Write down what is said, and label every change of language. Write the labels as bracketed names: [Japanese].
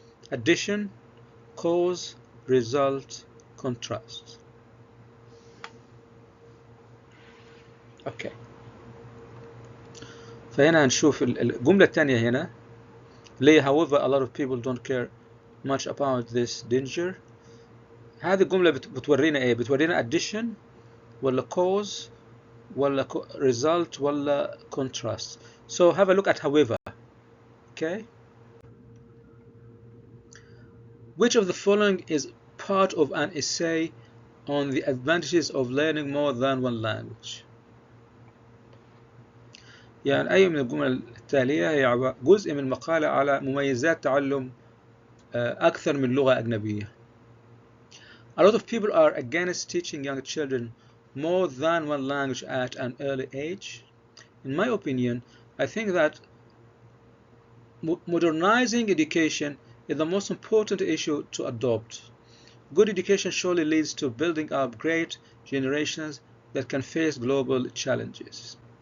[English] addition, cause, result, contrast. Okay. [Arabic] فهنا هنشوف الجملة الثانية هنا ليه [English] however a lot of people don't care much about this danger. [Arabic] هذه الجملة بتورينا ايه؟ بتورينا addition ولا cause ولا result ولا contrast. [English] So have a look at however. Okay. Which of the following is part of an essay on the advantages of learning more than one language? [Arabic] يعني أي من الجمل التالية هي جزء من مقالة على مميزات تعلم أكثر من لغة أجنبية. [English] A lot of people are against teaching young children more than one language at an early age. In my opinion, I think that modernizing education is the most important issue to adopt. Good education surely leads to building up great generations that can face global challenges.